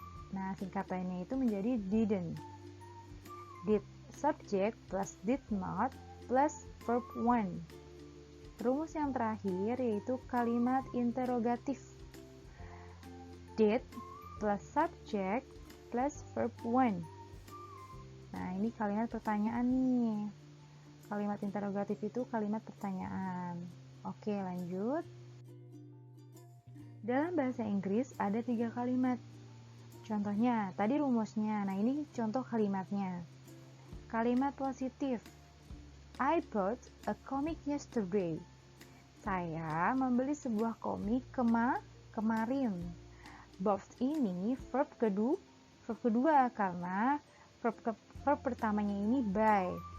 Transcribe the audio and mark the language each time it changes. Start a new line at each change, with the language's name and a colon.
Indonesian: Nah, singkatannya itu menjadi didn't.
English: Did subject plus did not plus verb 1.
Indonesian: Rumus yang terakhir yaitu kalimat interrogatif.
English: Did plus subject plus verb 1.
Indonesian: Nah, ini kalimat pertanyaan nih. Kalimat interrogatif itu kalimat pertanyaan. Oke, lanjut. Dalam bahasa Inggris ada 3 kalimat. Contohnya, tadi rumusnya. Nah, ini contoh kalimatnya. Kalimat positif.
English: I bought a comic yesterday.
Indonesian: Saya membeli sebuah komik kemarin. both ini verb kedua karena verb pertamanya ini by.